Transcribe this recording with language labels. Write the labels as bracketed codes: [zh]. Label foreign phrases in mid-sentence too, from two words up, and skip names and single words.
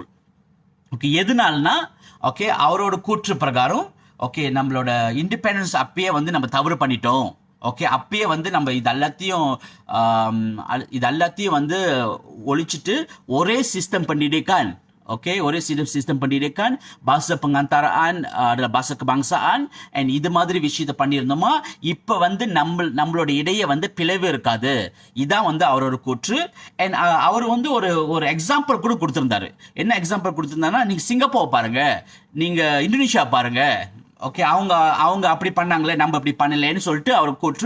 [ta] ஓகே, எதுனால்னா ஓகே அவரோட கூற்று பிரகாரம் ஓகே நம்மளோட இண்டிபெண்டன்ஸ் அப்பயே வந்து நம்ம தவறு பண்ணிட்டோம். ஓகே, அப்பயே வந்து நம்ம இதெல்லாத்தையும் வந்து ஒழிச்சிட்டு ஒரே சிஸ்டம் பண்ணிட்டேக்கான். ஓகே, ஒரே சிஸ்டம் பண்ணிட்டேக்கான். [ms] bahasa pengantaraan adalah bahasa kebangsaan [ta] and இது மாதிரி விஷயத்தை பண்ணியிருந்தோமா இப்போ வந்து நம்மளோட இடையே வந்து பிளவு இருக்காது. இதான் வந்து அவரோட கூற்று. அண்ட் அவர் வந்து ஒரு எக்ஸாம்பிள் கூட கொடுத்துருந்தாரு. என்ன எக்ஸாம்பிள் கொடுத்துருந்தாருன்னா, நீங்க சிங்கப்பூர் பாருங்க, நீங்க இந்தோனேஷியா பாருங்க. ஓகே, அவங்க அப்படி பண்ணாங்களே, நம்ம அப்படி பண்ணலேன்னு சொல்லிட்டு அவர் கூற்று.